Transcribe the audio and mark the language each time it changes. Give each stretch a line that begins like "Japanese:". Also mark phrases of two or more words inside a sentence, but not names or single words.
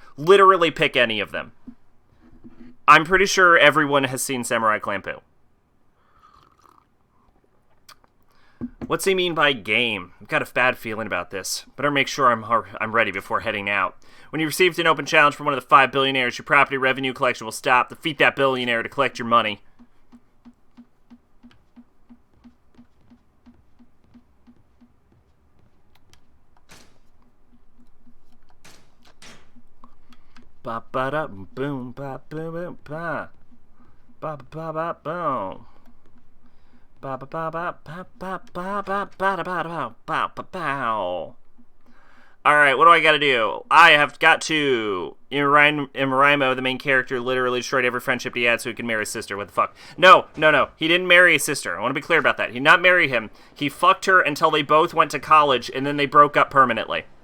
English: Literally pick any of them. I'm pretty sure everyone has seen Samurai Champloo. What's he mean by game? I've got a bad feeling about this. Better make sure I'm ready before heading out. When you received an open challenge from one of the 5 billionaires, your property revenue collection will stop. Defeat that billionaire to collect your money. Ba ba da boom ba boom boom ba ba ba ba boom ba ba ba ba ba ba ba ba ba ba ba ba ba. All right, what do I got to do? I have got to Imaraimo, the main character, literally destroyed every friendship he had so he could marry his sister. What the fuck? No. He didn't marry his sister. I want to be clear about that. He did not marry him. He fucked her until they both went to college, and then they broke up permanently.